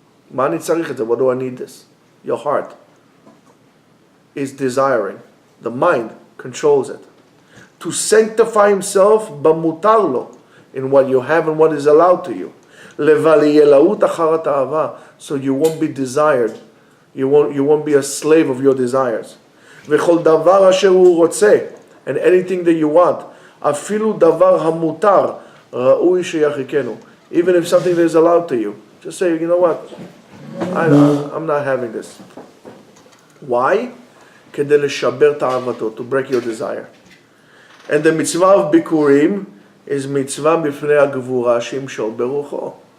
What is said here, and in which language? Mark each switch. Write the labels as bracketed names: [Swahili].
[Hebrew] מה אני צריך את זה? [English] What do I need this? Your heart is desiring. The mind controls it. To sanctify himself [Hebrew] במותר לו, [English] in what you have and what is allowed to you. [Hebrew] לבל אחר התאווה, [English] so you won't be desired. You won't be a slave of your desires. [Hebrew] וכל דבר אשר הוא רוצה, [English] and anything that you want, [Hebrew] אפילו דבר המותר, ראוי שיחיקנו. [English] Even if something that is allowed to you, just say, you know what, I'm not having this. Why? [Hebrew] כדי לשבר תאוותו, [English] to break your desire. And the mitzvah of bikurim is mitzvah [Hebrew] בפני הגבורה שימשול ברוחו.